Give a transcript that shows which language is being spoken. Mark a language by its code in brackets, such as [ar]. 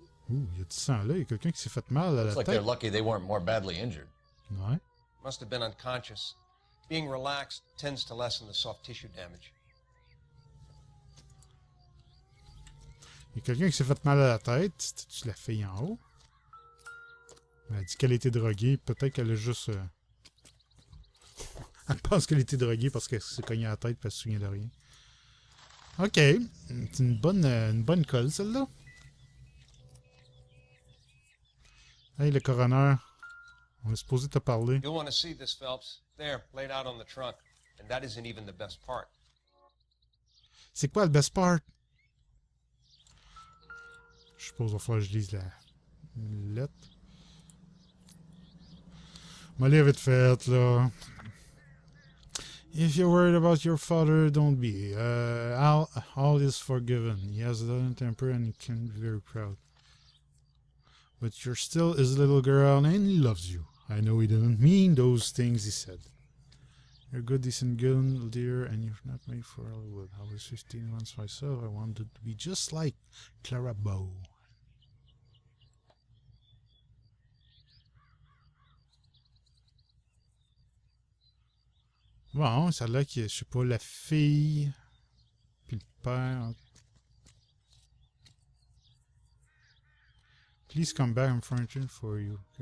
[fr] Ouh, il y a du sang là. Il y a quelqu'un qui s'est fait mal à la [en] Looks like [fr] tête. [en] they're lucky they weren't more badly injured. [fr] Ouais. [en] Must have been unconscious. Being relaxed tends to lessen the soft tissue damage. [fr] Il y a quelqu'un qui s'est fait mal à la tête. C'était-tu la fille en haut? Elle a dit qu'elle était droguée. Peut-être qu'elle a juste... Elle pense qu'elle était droguée parce qu'elle s'est cognée à la tête et elle se souvient de rien. Ok. C'est une bonne colle, celle-là. Hey, le coroner. On est supposé te parler. [en] You'll want to see this, Phelps. There, laid out on the trunk. And that isn't even the best part. [fr] C'est quoi le [en] best part? [fr] Je suppose qu'il va falloir que je lise la lettre. Ma lire vite fait, là. [en] If you're worried about your father, don't be. All is forgiven. He has a little temper and he can be very proud. But you're still his little girl and he loves you. I know he didn't mean those things he said. You're a good, decent girl, dear, and you're not made for Hollywood. I was 15 once myself. I wanted to be just like Clara Bow. [fr] Bon, ça a l'air que, je sais pas, la fille, puis le père. [en] Please come back, I'm furniture for you.